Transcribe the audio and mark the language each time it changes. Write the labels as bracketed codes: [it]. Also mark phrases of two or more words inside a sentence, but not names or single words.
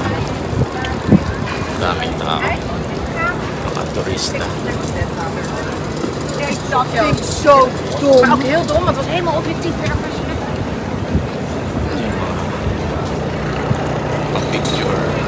[tl] Daming tao, mga turista. [nl] Dat vind ik zo dom. Maar ook heel dom, want het was helemaal objectief weer aan [tl] Pang picture.